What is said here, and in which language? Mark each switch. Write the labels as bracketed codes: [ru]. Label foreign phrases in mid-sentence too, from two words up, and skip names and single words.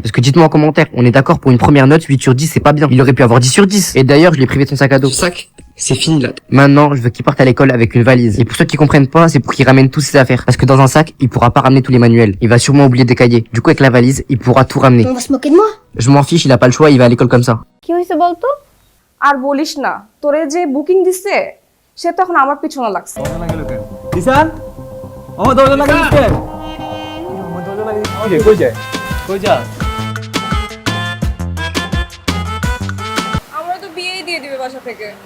[fr] Parce que dites-moi en commentaire, on est d'accord pour une première note, 8 sur 10, c'est pas bien. Il aurait pu avoir 10 sur 10. Et d'ailleurs, je l'ai privé de son sac à dos. Sac, c'est fini, là. Maintenant, je veux qu'il parte à l'école avec une valise. Et pour ceux qui comprennent pas, c'est pour qu'il ramène tous ses affaires. Parce que dans un sac, il pourra pas ramener tous les manuels. Il va sûrement oublier des cahiers. Du coup, avec la valise, il pourra tout ramener. On va se moquer de moi? Je m'en fiche, il a pas le choix, il va à l'école comme ça. [bn] কি হইছে বলতো? আর বলিস না, তোরে যে বুকিং দিছে সে তখন আমার পিছনে লাগছে। ঈশান আমার দরজা লাগাই দিতে আমার দরজা লাগাই দিতে কই যায় কই যা আমরা তো বিয়েই দিয়ে দিবে বাসা থেকে।